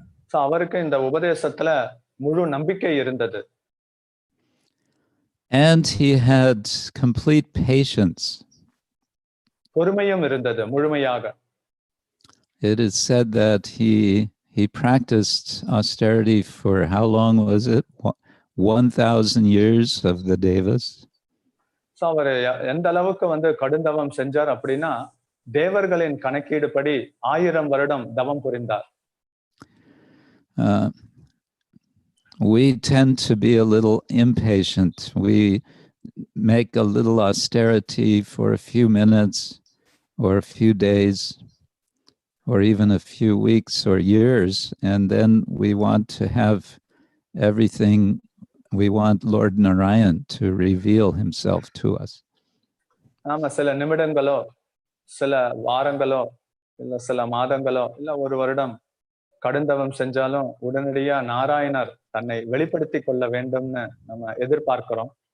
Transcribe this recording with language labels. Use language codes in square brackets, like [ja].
[ta] So அவருக்கு இந்த உபதேசத்துல முழு நம்பிக்கை இருந்தது. [en] And he had complete patience. [ta] பொறுமையும் இருந்தது முழுமையாக. [en] It is said that he practiced austerity for how long was it? 1,000 years of the Devas. [ta] So அவர் எந்த அளவுக்கு வந்து கடுந்தவம் செஞ்சார் அப்படின்னா தேவர்களின் கணக்கீடுபடி 1000 வருடம் தவம் புரிந்தார். [en] We tend to be a little impatient. We make a little austerity for a few minutes or a few days or even a few weeks or years, and then we want to have everything. We want Lord Narayan to reveal himself to us. [ta] நாம சில நிமிடங்களோ சில வாரங்களோ இல்ல சில மாதங்களோ இல்ல ஒரு வருடம் கடுந்தவம் செஞ்சாலும் உடனடியா நாராயணர் தன்னை வெளிப்படுத்திக் கொள்ள வேண்டும்னு நம்ம எதிர்பார்க்கிறோம்.